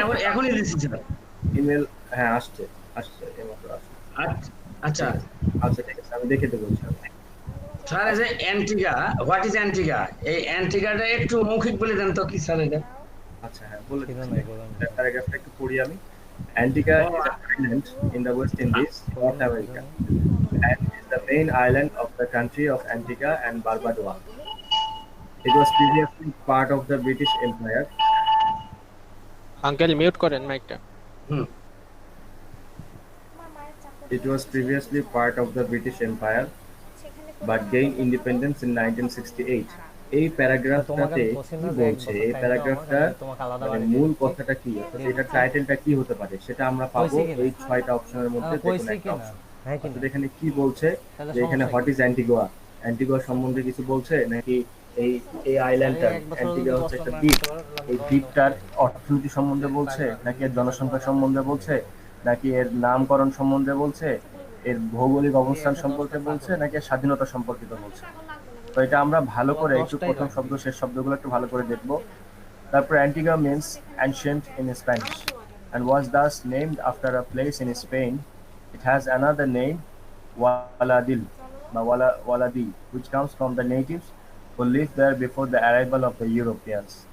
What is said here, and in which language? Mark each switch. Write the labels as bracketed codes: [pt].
[bn] এখনই দিচ্ছি sir. Email, হ্যাঁ আসছে আসছে, এইমাত্র আসছে। আচ্ছা আচ্ছা ঠিক আছে, আমি দেখে দেবো ইনশাআল্লাহ। স্যার এই যে অ্যান্টিগা, হোয়াট ইজ অ্যান্টিগা, এই অ্যান্টিগাটা একটু মৌখিক বলে দেন তো, কি স্যার এটা? আচ্ছা হ্যাঁ, বলে দিচ্ছি, প্যারাগ্রাফটা একটু পড়ি আমি। [en] Antigua is an island in the West Indies, North America, and is the main island of the country of Antigua and Barbuda. It was previously part of the British Empire. [bn] Uncle mute করেন মাইকটা। [en] It was previously part of the British Empire but gained independence in 1968. [bn] এই প্যারাগ্রাফটাতে কি বলছে, এই প্যারাগ্রাফটা মানে মূল কথাটা কি, এটা টাইটেলটা কি হতে পারে সেটা আমরা পাবো এই 6টা অপশনের মধ্যে যে কোনো একটা অপশন। অর্থাৎ এখানে কি বলছে যে এখানে হোয়াট ইজ অ্যান্টিগুয়া, অ্যান্টিগুয়া সম্বন্ধে কিছু বলছে নাকি এই এই আইল্যান্ডটা অ্যান্টিগুয়া হচ্ছে একটা দ্বীপ, এই দ্বীপটার অর্থনীতি সম্বন্ধে বলছে নাকি এর জনসংখ্যা সম্বন্ধে বলছে নাকি এর নামকরণ সম্বন্ধে বলছে, এর ভৌগোলিক অবস্থান সম্পর্কে বলছে নাকি এর স্বাধীনতা সম্পর্কিত বলছে। তো এটা আমরা ভালো করে একটু প্রথম শব্দ শেষ শব্দগুলো একটু ভালো করে দেখবো। তারপর [en] Antigua means ancient in Spanish and was thus named after a place in Spain. It has another name, Waladil, Waladi, which comes from the natives who lived there before the arrival of the Europeans.